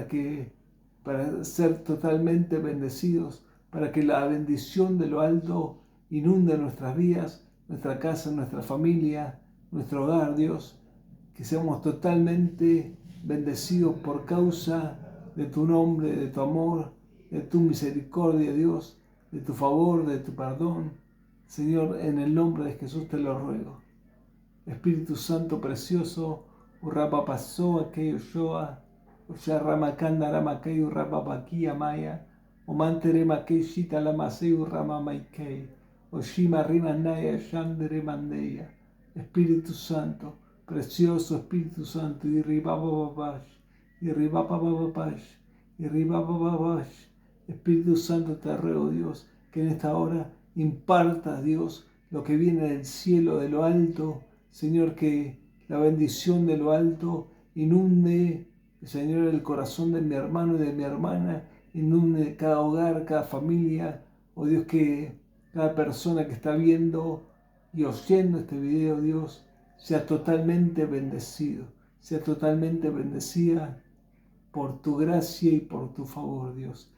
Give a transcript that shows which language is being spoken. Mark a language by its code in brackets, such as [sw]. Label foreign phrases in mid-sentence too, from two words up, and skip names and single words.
[es] para ser totalmente bendecidos, para que la bendición de lo alto inunde nuestras vidas, nuestra casa, nuestra familia, nuestro hogar, Dios, que seamos totalmente bendecidos por causa de tu nombre, de tu amor, de tu misericordia, Dios, de tu favor, de tu perdón. Señor, en el nombre de Jesús te lo ruego. Espíritu Santo precioso, Urrapa pasó aquello yoa, Usharrama kanda rama kei urrapa pakia maya, Omantere makei shita lama sei urrama maikei, Oshima rima naya shandere mandeya. Espíritu Santo, precioso Espíritu Santo, y ribababash, y ribababash, y ribababash. Espíritu Santo, te ruego, Dios, que en esta hora imparta, Dios, lo que viene del cielo, de lo alto, Señor, que la bendición de lo alto inunde, Señor, el corazón de mi hermano y de mi hermana, inunde cada hogar, cada familia, oh Dios, que cada persona que está viendo y oyendo este video, Dios, sea totalmente bendecido, sea totalmente bendecida por tu gracia y por tu favor, Dios.